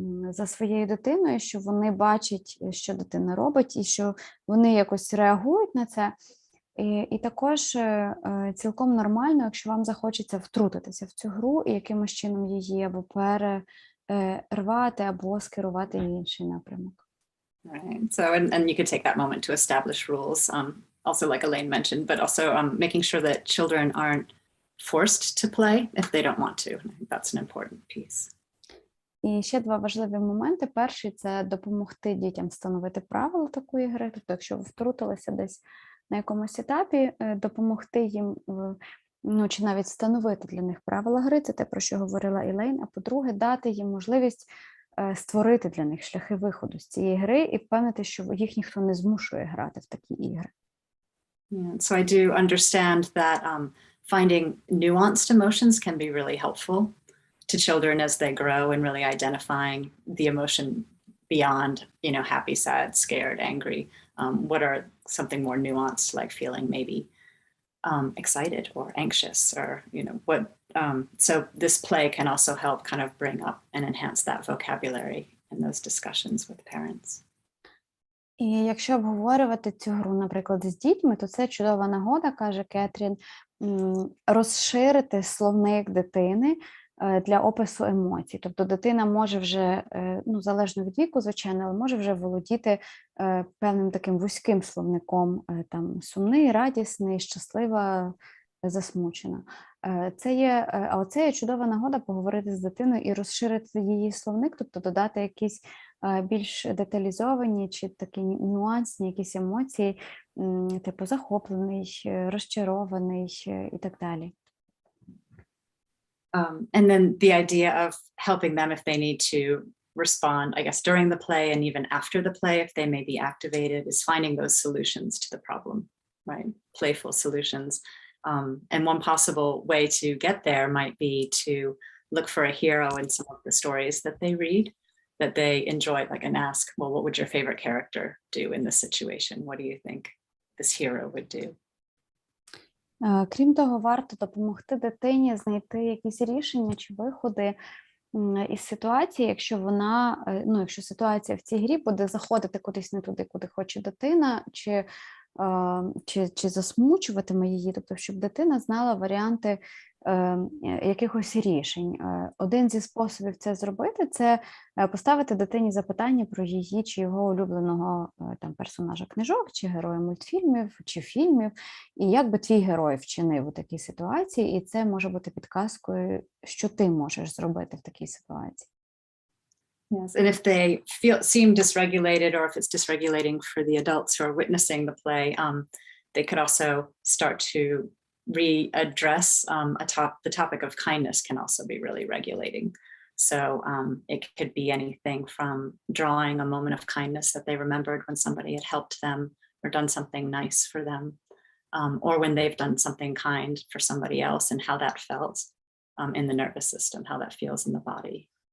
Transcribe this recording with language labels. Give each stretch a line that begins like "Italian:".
Ukrainian: за своєю дитиною, що вони бачать, що дитина робить, і що вони якось реагують на це. І також цілком нормально, якщо вам захочеться втрутитися в цю гру і якимось чином її або перервати, або скерувати в інший напрямок.
English: Right. So, and you could take that moment to establish rules, also like Elaine mentioned, but also making sure that children aren't forced to play if they don't want to. I think that's an important piece.
Ukrainian: І ще два важливі моменти. Перший – це допомогти дітям встановити правила такої гри. Тобто, якщо ви втрутилися десь на якомусь етапі, допомогти їм, ну, чи навіть встановити для них правила гри, це те, про що говорила Елейн. А по-друге, дати їм можливість створити для них шляхи виходу з цієї гри і впевнити, що їх ніхто не змушує грати в такі ігри.
English: Yeah, so I do understand that finding nuanced emotions can be really helpful to children as they grow, and really identifying the emotion beyond, you know, happy, sad, scared, angry. What are something more nuanced, like feeling maybe excited or anxious, or, you know, what. So this play can also help kind of bring up and enhance that vocabulary in those discussions with parents.
Ukrainian: І якщо обговорювати цю гру, наприклад, з дітьми, то це чудова нагода, каже Кетрін, розширити словник дитини для опису емоцій. Тобто дитина може вже, ну, залежно від віку, звичайно, але може вже володіти певним таким вузьким словником, там, сумний, радісний, щаслива, засмучена. А оце є чудова нагода поговорити з дитиною і розширити її словник, тобто додати якісь більш деталізовані чи такі нюансні якісь емоції, типу захоплений, розчарований і так далі.
English: And then the idea of helping them if they need to respond, I guess, during the play and even after the play, if they may be activated, is finding those solutions to the problem, right? Playful solutions. And one possible way to get there might be to look for a hero in some of the stories that they read, that they enjoy, like, and ask, well, what would your favorite character do in this situation? What do you think this hero would do?
Ukrainian: Крім того, варто допомогти дитині знайти якісь рішення чи виходи із ситуації, якщо вона, ну, якщо ситуація в цій грі буде заходити кудись не туди, куди хоче дитина, чи засмучуватиме її, тобто, щоб дитина знала варіанти якихось рішень. Один зі способів це зробити – це поставити дитині запитання про її чи його улюбленого там персонажа книжок, чи героя мультфільмів, чи фільмів, і як би твій герой вчинив у такій ситуації, і це може бути підказкою, що ти можеш зробити в такій ситуації.
English: Yes, and if they seem dysregulated, or if it's dysregulating for the adults who are witnessing the play, they could also start to readdress the topic of kindness can also be really regulating. So it could be anything from drawing a moment of kindness that they remembered when somebody had helped them or done something nice for them, or when they've done something kind for somebody else and how that felt in the nervous system, how that feels in the body.